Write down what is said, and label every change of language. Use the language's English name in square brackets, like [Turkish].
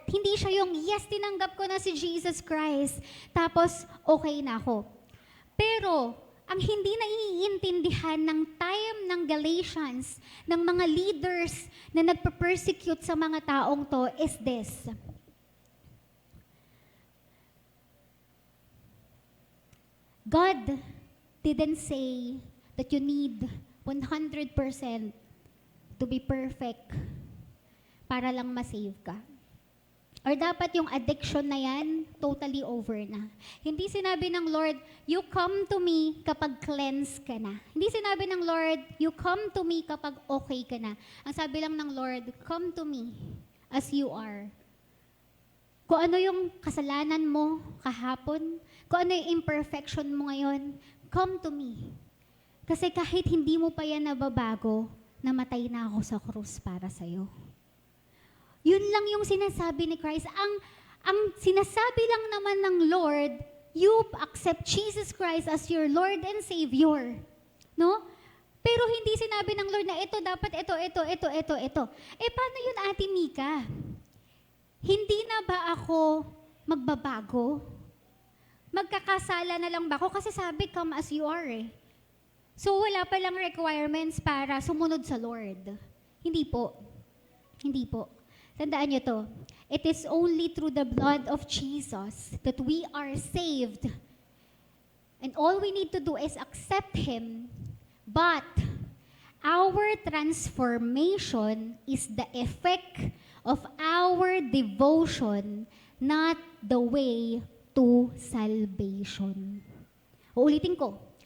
[Filipino] Hindi siya yung, [English] yes, [Filipino] tinanggap ko na si Jesus Christ, tapos okay na ako. Pero, ang hindi naiintindihan ng time ng Galatians, ng mga leaders na nagpa-persecute sa mga taong to [English] is this. God didn't say that you need 100% to be perfect [Filipino] para lang ma-save ka. Or dapat yung addiction na yan, totally over na. Hindi sinabi ng Lord, [English] you come to me [Filipino] kapag cleanse ka na. Hindi sinabi ng Lord, [English] you come to me [Filipino] kapag okay ka na. Ang sabi lang ng Lord, [English] come to me as you are. [Filipino] Kung ano yung kasalanan mo kahapon, kung ano yung imperfection mo ngayon, [English] come to me. [Filipino] Kasi kahit hindi mo pa yan nababago, namatay na ako sa krus para sa'yo. Yun lang yung sinasabi ni Christ. Ang sinasabi lang naman ng Lord, [English] you accept Jesus Christ as your Lord and Savior. [Filipino] No? Pero hindi sinabi ng Lord na ito, dapat ito. Eh, paano yun, Ate Mika? Hindi na ba ako magbabago? Magkakasala na lang ba ako? Kasi sabi, [English] come as you are [Filipino] eh. So, wala pa lang requirements para sumunod sa Lord. Hindi po. Hindi po. Tandaan niyo to. [English] It is only through the blood of Jesus that we are saved. And all we need to do is accept Him. But our transformation is the effect of our devotion, not the way to salvation. [Filipino] Uulitin ko.